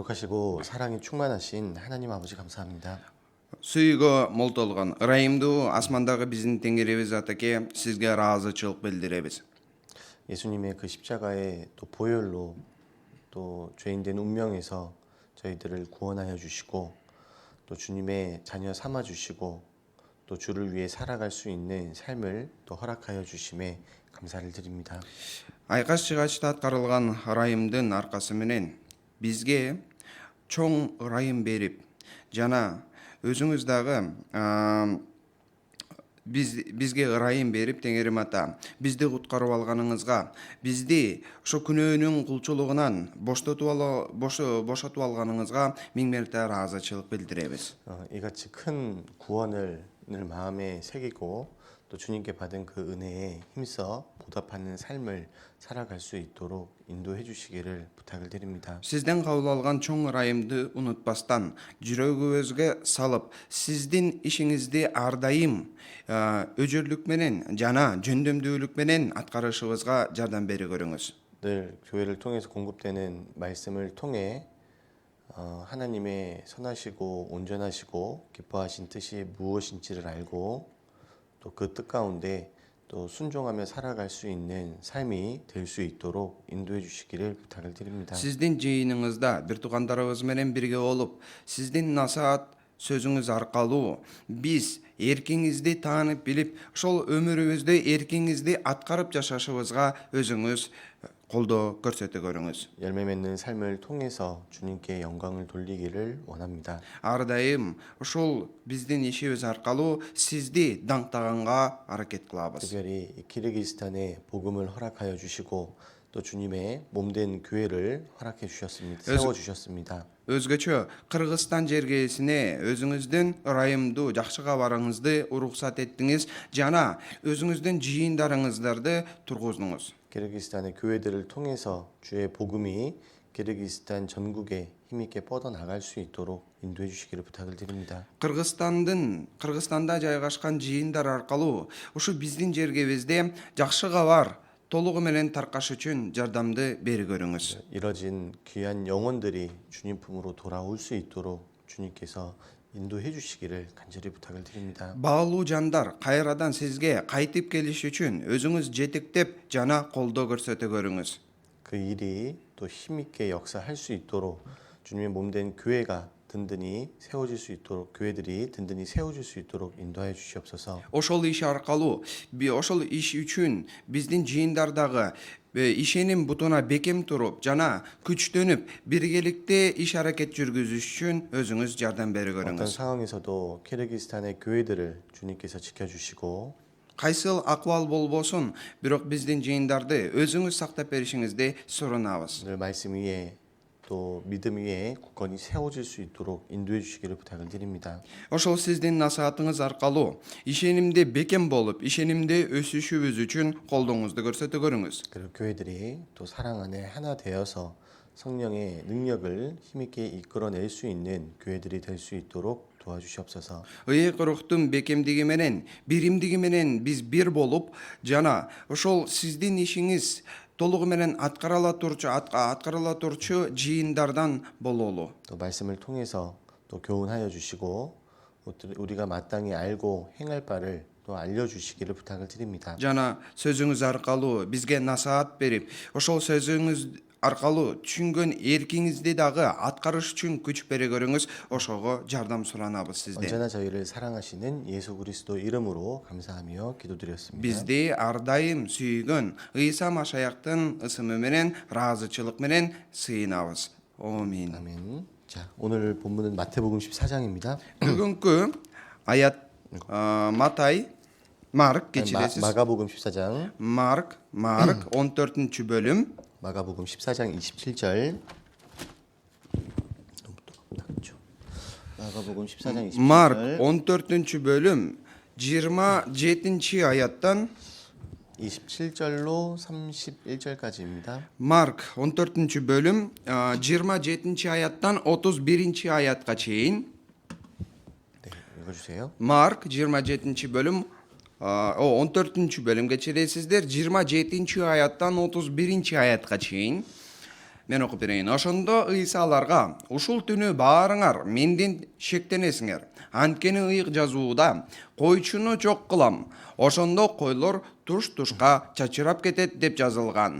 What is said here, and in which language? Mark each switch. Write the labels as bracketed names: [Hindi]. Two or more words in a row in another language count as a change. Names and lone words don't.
[Korean] 거룩하시고 사랑이 충만하신 하나님 아버지 감사합니다. [Kyrgyz] Сүйгө молтолгон ырайымдуу асмандагы биздин теңирибиз атаке сизге ыраазычылык билдиребиз. [Korean] 예수님의 그 십자가의 또 보혈로 또 죄인된 운명에서 저희들을 구원하여 주시고 또 주님의 자녀 삼아 주시고 또 주를 위해 살아갈 수 있는 삶을 또 허락하여 주심에 감사를 드립니다. [Kyrgyz] Айкаш чыгачта аткарылган ырайымдын аркасы менен бизге чоң ырайым берип жана өзүңүз дагы бизге ырайым берип теңирим ата бизди куткарып алганыңызга бизди ошо күнөөнүн кулчулугунан бошотуп алганыңызга миң мерте ыраазычылык билдиребиз. [Korean] 이같이 큰 구원을 늘 마음에 새기고 또 주님께 받은 그 은혜에 힘써 보답하는 삶을 살아갈 수 있도록 인도해 주시기를 부탁을 드립니다. [Kyrgyz] Сизден кабыл алган чоң ырайымды унутпастан, жүрөгүбүзгө салып, сиздин ишиңизди ар дайым өжөрлүк менен жана жөндөмдүүлүк менен аткарышыбызга жардам бере көрүңүз. [Korean] 늘 교회를 통해서 공급되는 말씀을 통해 하나님의 선하시고 온전하시고 기뻐하신 뜻이 무엇인지를 알고 또 그 뜻 가운데 또 순종하며 살아갈 수 있는 삶이 될 수 있도록 인도해 주시기를 부탁을 드립니다. [Kyrgyz] Сиздин жыйыныңызда бир туугандарыбыз менен бирге болуп, сиздин насаат сөзүңүз аркылуу биз эркиңизди таанып билип, ошол өмүрүбүздө эркиңизди аткарып жашашыбызга өзүңүз колдоо көрсөтө көрүңүз. [Korean] 열매 맺는 삶을 통해서 주님께 영광을 돌리기를 원합니다. [Kyrgyz] Ар дайым ушул биздин ишибиз аркылуу сизди даңктаганга аракет кылабыз. [Korean] 특별히 이 키르기스탄에 복음을 허락하여 주시고 또 주님의 몸된 교회를 허락해 주셨습니다. 세워 주셨습니다. [Kyrgyz] Өзгөчө Кыргызстан жергесине өзүңүздүн ырайымдуу жакшы кабарыңызды уруксат эттиңиз жана өзүңүздүн жыйындарыңыздарды тургуздуңуз. [Korean] 키르기스탄의 교회들을 통해서 주의 복음이 키르기스탄 전국에 힘있게 뻗어나갈 수 있도록 인도해 주시기를 부탁을 드립니다. [Kyrgyz] Кыргызстанда жайгашкан жыйындар аркылуу ушу биздин жергебизде жакшы кабар толугу менен таркаш үчүн жардамды бере көрүңүз. [Korean] 이뤄진 귀한 영혼들이 주님 품으로 돌아올 수 있도록 주님께서 인도해 주시기를 간절히 부탁을 드립니다. [Kyrgyz] Баалуу жандар кайрадан сизге кайтып келиш үчүн өзүңүз жетектеп жана колдоо көрсөтө көрүңүз. [Korean] 그 일이 또 힘있게 역사할 수 있도록 주님의 몸된 교회가 든든히 세워질 수 있도록 교회들이 든든히 세워질 수 있도록 인도하여 주시옵소서. [Kyrgyz] Ошол иш аркылуу ошол иш үчүн биздин жыйындардагы ишеним бутуна бекем туруп жана күчтөнүп биргеликте иш аракет жүргүзүш үчүн өзүңүз жардам бере [Korean] 어떤 [Kyrgyz] көрүңүз. [Korean] 상황에서도 키르기스탄의 교회들을 주님께서 지켜주시고 [Kyrgyz] Кайсыл акыбал болбосун, бирок биздин жыйындарды өзүңүз сактап беришиңизди сурунабыз. [Korean] 늘 말씀 위에 또 믿음 위에 굳건히 세워질 수 있도록 인도해 주시기를 부탁을 드립니다. [Kyrgyz] Ошол сиздин насаатыңыз аркылуу ишенимде бекем болуп, ишенимде өсүшүбүз үчүн колдооңузду көрсөтө көрүңүз. [Korean] 그리고 교회들이 또 사랑 안에 하나 되어서 성령의 능력을 힘있게 이끌어낼 수 있는 교회들이 될 수 있도록 도와주시옵소서. [Kyrgyz] Ыйык рухтун бекемдиги менен, биримдиги менен биз бир болуп, жана ошол сиздин ишиңиз толугу менен аткарыла турчу жыйындардан бололу. 또 말씀을 통해서 또 교훈하여 주시고 우리가 마땅히 알고 행할 바를 또 알려주시기를 부탁을 드립니다. Жана сөзүңүз аркылуу бизге насаат берип, ошол сөзүңүз аркылуу түшүнгөн эркиңизди дагы аткарыш үчүн күч бере көрүңүз. Ошого жардам суранабыз сизден. [Korean] 언제나 저희를 사랑하시는 예수 그리스도 이름으로 감사하며 기도드렸습니다. [Kyrgyz] Бизди ар дайым сүйгөн Ыйса Машаяктын ысымы менен, ыраазычылык менен сыйынабыз. Амин. [Korean] 아멘. 자, 오늘 본문은 마태복음 14장입니다. [Kyrgyz] Бүгүнкү аят Матай, Марк кечиресиз. [Korean] 마가복음 14장. [Kyrgyz] Марк 14-чү bölüm. [Korean] 마가복음 14장 27절. 너무 똑같죠. 마가복음 14장 27절. [Kyrgyz] Марк 14-чү bölüm 27-чи аяттан [Korean] 27절로 31절까지입니다. [Kyrgyz] Марк 14-чү bölüm 27-чи аяттан 31-чи аятка чейин. [Korean] 네, 읽어주세요. [Kyrgyz] Марк 27-чи bölüm 14-чү bölümгө чейинсиздер 27-чи аяттан 31-чи аятка чейин. Мен окуп берейин. Ошондо Ыйса аларга: "Ушул түнү баарыңар менден шектенесиңер. Анткени ыйык жазууда: койчуну жок кылам, ошондо койлор туш-тушка чачырап кетет деп жазылган.